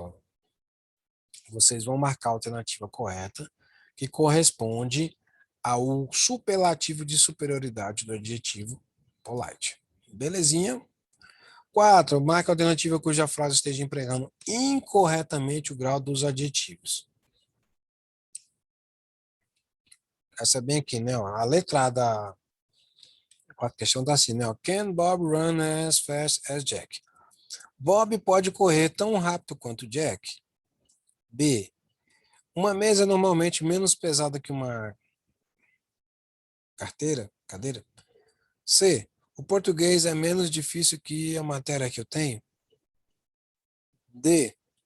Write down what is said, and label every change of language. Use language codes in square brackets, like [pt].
[pt] Ó, vocês vão marcar a alternativa correta, que corresponde ao superlativo de superioridade do adjetivo polite. Belezinha? 4. Marque a alternativa cuja frase esteja empregando incorretamente o grau dos adjetivos. Essa é bem aqui, né? A letra da quarta questão está assim, né? [en] Can Bob run as fast as Jack? [pt] Bob pode correr tão rápido quanto Jack? B. Uma mesa é normalmente menos pesada que uma cadeira? C. O português é menos difícil que a matéria que eu tenho? D.